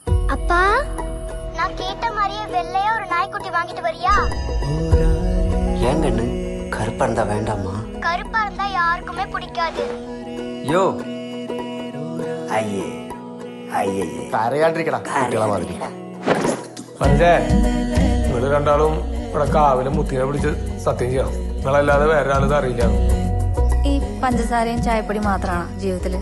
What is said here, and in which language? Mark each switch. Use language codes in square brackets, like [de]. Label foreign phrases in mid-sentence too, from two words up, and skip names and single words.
[ta] அப்பா, நான் கேட்ட மாதிரியே வெள்ளையா ஒரு நாய்க்குட்டி வாங்கிட்டு வரியா? ஏன் கண்ணு கருப்பா இருந்தா வேண்டாமா? கருப்பா இருந்தா யாருக்குமே பிடிக்காது. യോ അയ്യേ അയ്യേ [ml] കരയാണ്ടിരിക്കടാ കുട്ടികളെ മാതിരി. മനസ്സേ, നിങ്ങള് രണ്ടാളും ഇവിടെ കാവിലെ മുത്തിനെ പിടിച്ച് സത്യം ചെയ്യണം. നിങ്ങളല്ലാതെ വേറെ ആളിത് അറിയില്ല. ഈ പഞ്ചസാരയും ചായപ്പൊടി മാത്രമാണ് ജീവിതത്തില്?